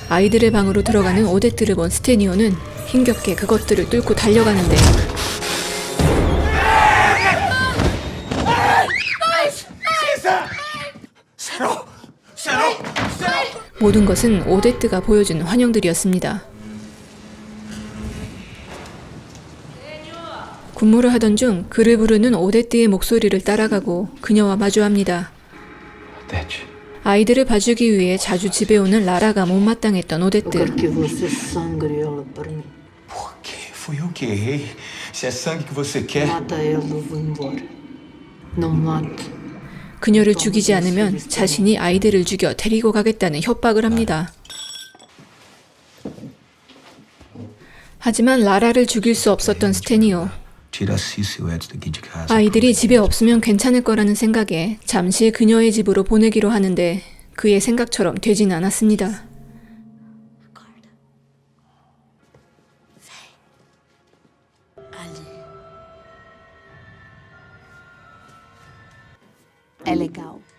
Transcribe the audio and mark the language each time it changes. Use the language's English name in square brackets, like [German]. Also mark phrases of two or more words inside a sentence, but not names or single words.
[Korean] 아이들의 방으로 들어가는 오데트를 본 스테니오는 힘겹게 그것들을 뚫고 달려가는데 모든 것은 오데트가 보여준 환영들이었습니다. 군무를 하던 중 그를 부르는 오데트의 목소리를 따라가고 그녀와 마주합니다. Odete. 아이들을 봐주기 위해 자주 집에 오는 라라가 못마땅했던 오데트. [Portuguese] Que você sangre ela para mim. Por quê? Fui eu que errei. Se é sangue que você quer. Mata ela, eu vou embora. Não mata. [Korean] 그녀를 죽이지 않으면 자신이 아이들을 죽여 데리고 가겠다는 협박을 합니다. 하지만 라라를 죽일 수 없었던 스테니오. [Portuguese] Tira a Cissa e o Edson daqui de casa. [Korean] 아이들이 집에 없으면 괜찮을 거라는 생각에 잠시 그녀의 집으로 보내기로 하는데 그의 생각처럼 되진 않았습니다. [Portuguese] Ali. É legal.